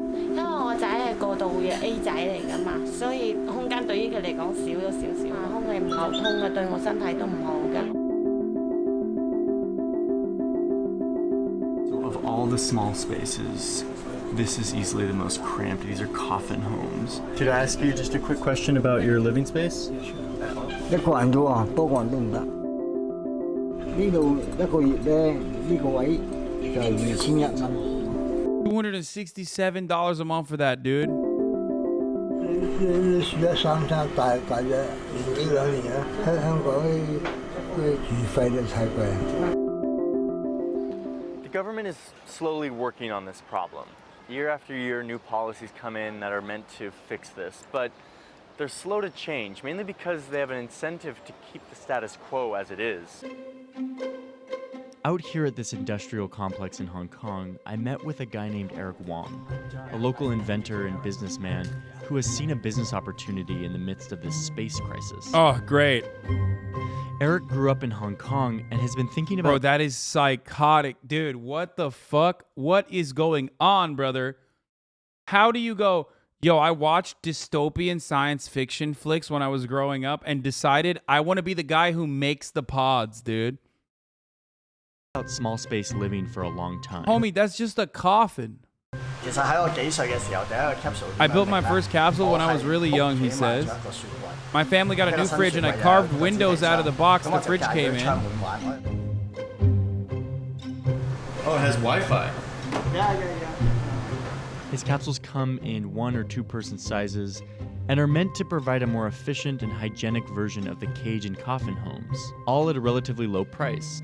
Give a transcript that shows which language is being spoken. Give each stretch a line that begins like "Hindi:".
Cantonese: 因為我仔係過渡嘅 A 仔嚟㗎嘛，所以空間對於佢嚟講少咗少少，空氣唔流通嘅，對我身體都唔好㗎。
English: So of all the small spaces, this is easily the most cramped. These are coffin homes. Could I ask you just a quick question about your living space?
Cantonese: 一個人啫喎，多個人都唔得。呢度一個月咧，呢個位就係2100蚊。
English: $267 a month for that, dude.
Cantonese: 你住咗大約年幾兩年啊？香港啲住費都太貴。
English: The government is slowly working on this problem. Year after year, new policies come in that are meant to fix this, but they're slow to change, mainly because they have an incentive to keep the status quo as it is. Out here at this industrial complex in Hong Kong, I met with a guy named Eric Wong, a local inventor and businessman who has seen a business opportunity in the midst of this space crisis. Oh, great. Eric grew up in Hong Kong and has been thinking about... Bro, that is psychotic. Dude, what the fuck? What is going on, brother? How do you go, yo, I watched dystopian science fiction flicks when I was growing up and decided I want to be the guy who makes the pods, dude. About small space living for a long time. Homie, that's just a coffin.
Cantonese: 其實喺我幾歲嘅時候，第一個 capsule
English: I built my first capsule when I was really young, he says. My family got a new fridge and I carved windows out of the box the fridge came in. Oh, it has Wi-Fi. His capsules come in 1 or 2 person sizes and are meant to provide a more efficient and hygienic version of the cage and coffin homes, all at a relatively low price.